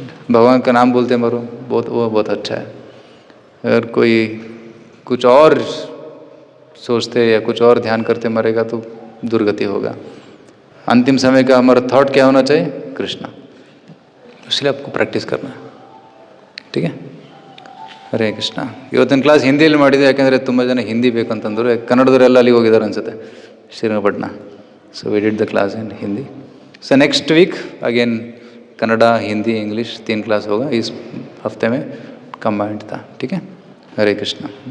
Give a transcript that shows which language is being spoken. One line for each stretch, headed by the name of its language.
Hindi: भगवान का नाम बोलते मरो, वो बहुत अच्छा है। अगर कोई कुछ और सोचते या कुछ और ध्यान करते मरेगा तो दुर्गति होगा। अंतिम समय का हमारा थॉट क्या होना चाहिए? कृष्णा। इसलिए आपको प्रैक्टिस करना है। ठीक है। ಹರೇ ಕೃಷ್ಣ.
Kannada: ಇವತ್ತಿನ ಕ್ಲಾಸ್ ಹಿಂದಿಯಲ್ಲಿ ಮಾಡಿದೆ, ಯಾಕೆಂದರೆ ತುಂಬ ಜನ ಹಿಂದಿ ಬೇಕಂತಂದರು. ಕನ್ನಡದವರೆಲ್ಲ ಅಲ್ಲಿಗೆ ಹೋಗಿದ್ದಾರೆ ಅನ್ಸುತ್ತೆ, Srirangapatna.
English: so we did the class
Hindi: in Hindi. So next week again Kannada, Hindi, English 3 class होगा इस हफ्ते में, कंबाइंड था. ठीक है. हरे कृष्णा.